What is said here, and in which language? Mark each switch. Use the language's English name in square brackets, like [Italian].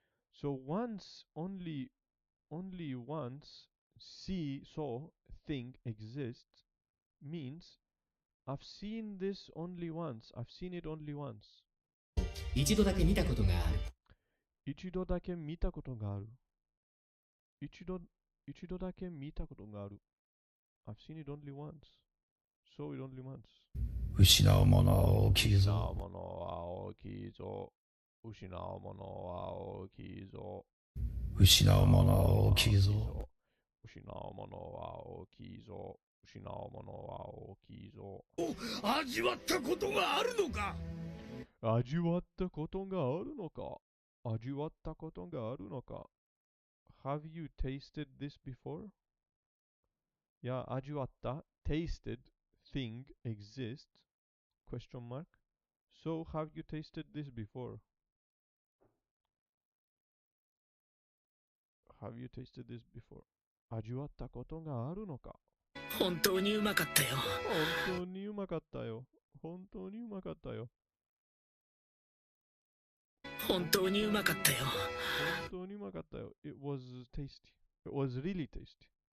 [English] So once, only once, saw, thing exists means I've seen this only once. I've seen it only once. [Japanese] 一度だけ見たことがある。一度だけ見たことがある。一度だけ見たことがある。 [English] I've seen it only once. Saw it only once. [Japanese] 失うものは大きい失うぞ。ものは大きいぞ。失うものは大きいぞ。失うものは大きいぞ。失うものは大きいぞ。失うものは大きいぞ。味わったことがあるのか。味わったことがあるのか。味わったことがあるのか。 [English] Have you tasted this before? [Japanese] いや、味わった [English] tasted thing exists question mark. So have you tasted this before? Have you tasted this before? [Japanese] 味わったことがあるのか。本当にうまかったよ。本当にうまかったよ。本当にうまかったよ。本当にうまかったよ。本当にうまかったよ。 [English] It was tasty. It was really tasty.